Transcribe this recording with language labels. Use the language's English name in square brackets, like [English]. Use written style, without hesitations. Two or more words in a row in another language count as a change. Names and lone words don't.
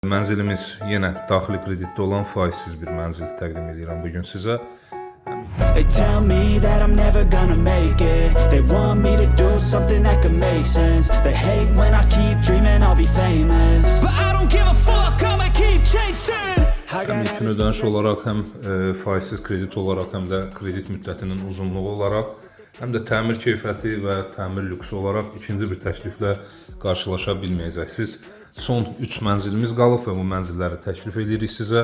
[Azerbaijani] Mənzilimiz yenə daxili kreditdə olan faizsiz bir mənzil təqdim edirəm bugün sizə. [English] They tell me that I'm never gonna make it. They want me to do something that could make sense. They hate when I keep dreaming I'll be famous, but I don't give a fuck, I'ma keep chasing. [Azerbaijani] Həm ilkin ödəniş olaraq, həm faizsiz kredit olaraq, həm də kredit müddətinin uzunluğu olaraq, həm də təmir keyfiyyəti və təmir lüksü olaraq ikinci bir təkliflə qarşılaşa bilməyəcəksiniz. Son 3 mənzilimiz qalıb və bu mənzilləri təklif edirik sizə.